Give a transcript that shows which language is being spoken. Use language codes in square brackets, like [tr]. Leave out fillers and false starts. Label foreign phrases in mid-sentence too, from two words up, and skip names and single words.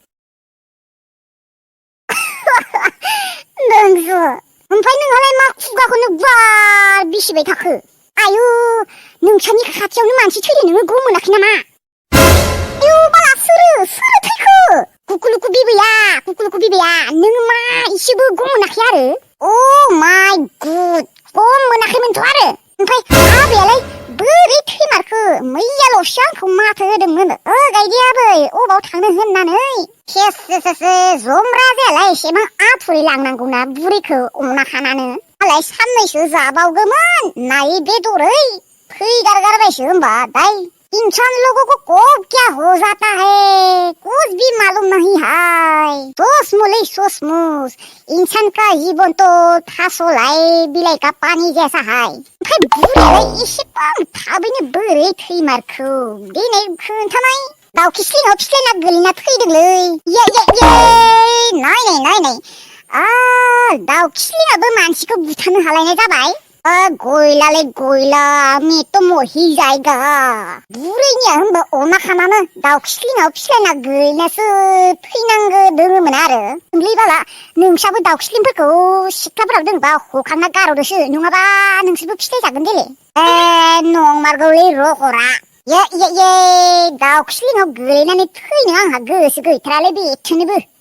[brx] नोंसो ओमफ्राय नोंहालाय मा खुगाखौनो बार बिसिबाय थाखो आयु नोंसानि खाथियावनो मानसि थैदों नोङो गम मोनाखै नामा आयु बाला सोरो थैखो कुकुलुकु बिबैया नों मा इसेबो गम मोनाखै आरो [en] o my good [brx] गम मोनाखैमोनथ' आरो ओमफ्राय आबैयालाय बोरै थैमारखो मैयाल'सो आंखौ माथो होदोंमोन गायदे आबै अबाव थांनो होननानै जमरा जायालाय एसेबां आथुरै लांनांगौना बुरैखौ अना खानानो आलाय साननैसो जाबावगौमोन नाय बेदरै फैगारगारबायसो होमबा [hi] दाय इंसान लोगों को कब क्या हो जाता है कुछ भी मालूम नहीं है सोचमुस इंसान का जीवन तो [brx] थास'लाय बिलाइ [hi] का पानी जैसा है [brx] ओमफ्राय बुरैयालाय एसेबां थाबैनो बोरै थैमारखौ दिनै खोन्थानाय दाउ खिस्लिङाव फिस्लायना गोलैना थैदोंलै ये नाय दाउ खिस्लिङाबो मानसिखौ बुथारनो हालायनाय जाबाय गयला [hi] मैं तो मोही जाएगा [brx] बुरैनिया होनबा अमा खानानो दाउ खिस्लिङाव फिस्लायना गोलैनासो थैनांगो दोङोमोन आरो ओमफ्राय नोंसाबो दाउ खिस्लिंफोरखौ सिख्लाफोराव दोंबा हखांना गारहरदोसो नङाबा नोंसोरबो फिस्लायजागोन देले नंमारगौलै रखरा ये दाउ खिस्लिङाव गोलैनानै थैनो आंहा गोसो गैथारालै बेथोनोबो